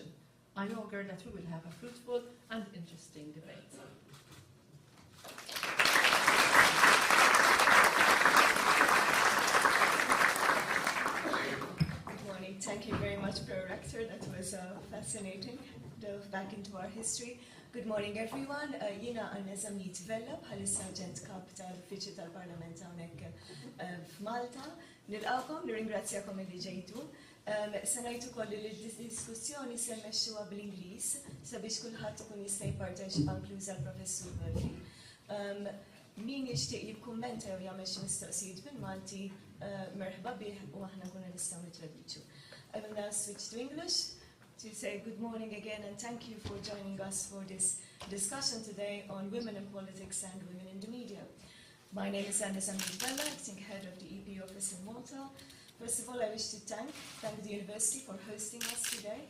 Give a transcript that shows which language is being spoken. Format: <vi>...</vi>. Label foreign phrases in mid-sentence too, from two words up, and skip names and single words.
<en>I augur that we will have a fruitful and interesting debate. Good morning. Thank you very much, Pro-Rector. That was fascinating. Dove back into our history. Good morning, everyone.</en> <mt>Jina għanna Zammit Vella, bħalissa ġent kap tal-Uffiċċju tal-Parlament hawnhekk f'Malta. Nilqawkom, nirringrazzjakom li ġejtu. Se ngħid ukoll li d-diskussjoni se mmexxuha bl-Ingliż sabiex kulħadd ikun jista' jipparteċipa inkluża l-Professur Murphy. Min jixtieq jikkummenta jew jagħmel xi mistoqsijiet bil-Malti merħba bih u aħna nkunu nistgħu nitraduċu.</mt> <en>I will now switch to English to say good morning again and thank you for joining us for this discussion today on women in politics and women in the media. My name is Zammit Vella, acting head of the EP office in Malta. First of all, I wish to thank the university for hosting us today.</en>